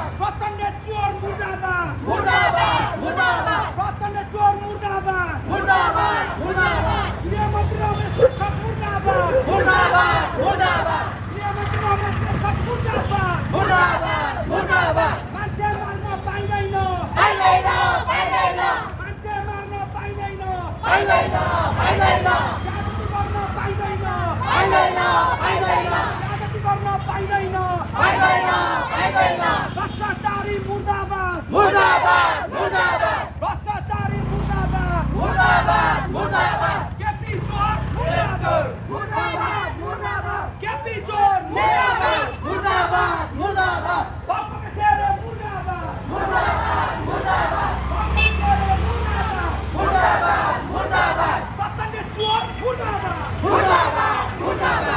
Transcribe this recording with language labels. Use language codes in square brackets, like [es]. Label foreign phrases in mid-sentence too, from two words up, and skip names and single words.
[ne] प्रचंड चोर मुर्दाबाद मुर्दाबाद मुर्दाबाद प्रचंड चोर मुर्दाबाद मुर्दाबाद मुर्दाबाद गृहमंत्री रमेश लेखक मुर्दाबाद मुर्दाबाद मुर्दाबाद गृहमंत्री रमेश लेखक मुर्दाबाद मुर्दाबाद मुर्दाबाद मान्छे मार्न पाइँदैन पाइँदैन पाइँदैन मान्छे मार्न पाइँदैन पाइँदैन पाइँदैन जागृति गर्न पाइँदैन पाइँदैन पाइँदैन जागृति गर्न पाइँदैन पाइँदैन पाइँदैन भ्रष्टाचारी मुर्दाबाद मुर्दाबाद मुर्दाबाद भ्रष्टाचारी मुर्दाबाद मुर्दाबाद मुर्दाबाद केपी चोर मुर्दाबाद मुर्दाबाद मुर्दाबाद केपी चोर मुर्दाबाद मुर्दाबाद मुर्दाबाद [hi] बापा का शेर है मुर्दाबाद [ne] मुर्दाबाद मुर्दाबाद [hi] बापा का शेर है मुर्दाबाद [ne] मुर्दाबाद मुर्दाबाद प्रचंड चोर मुर्दाबाद मुर्दाबाद मुर्दाबाद